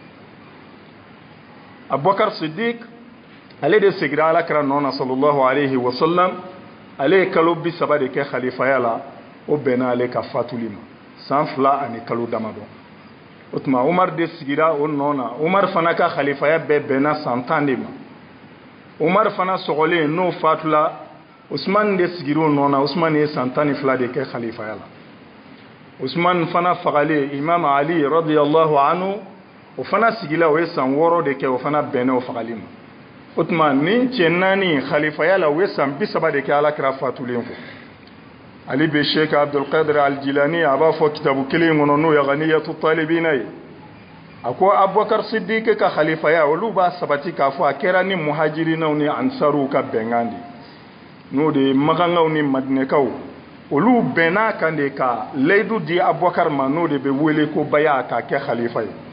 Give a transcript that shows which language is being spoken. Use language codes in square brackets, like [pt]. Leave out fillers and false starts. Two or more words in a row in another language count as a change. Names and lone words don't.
[bm] Abubakar Siddiq ale de segira alakira nɔ na [ar] صلى الله عليه وسلم [bm] ale ye kalo 30 de kɛ khalifaya la o bɛnna ale ka fatuli ma san 2 ani kalo damadɔ o tuma Umar de sigira o nɔ na Umar fana ka khalifaya bɛɛ bɛnna san 10 de ma Umar fana sɔgɔlen n'o fatula Usman de sigira o nɔ na Usman ye san 12 de kɛ khalifaya la Usman fana fagale Imam Ali [ar] رضي الله عنه [bm] o fana sigila o ye san 6 de kɛ o fana bɛnna o fagali ma o tuma nin cɛ 4 khalifaya la o ye san 30 de kɛ alakira fatulen kɔ ali bɛ sheikh abdul qadir al-jilani a b'a fɔ kitabu kelen kɔnɔ n'o ye ghaniyatu talibina ye a ko Abubakar Siddiq ka khalifaya olu b'a sabati k'a fɔ a kɛra ni muhajirinaw ni ansaruw ka bɛnkan de n'o de ye magankaw ni madinɛkaw olu bɛnna kan de ka layidu di Abubakar ma n'o de bɛ wele ko baya k'a kɛ khalifa ye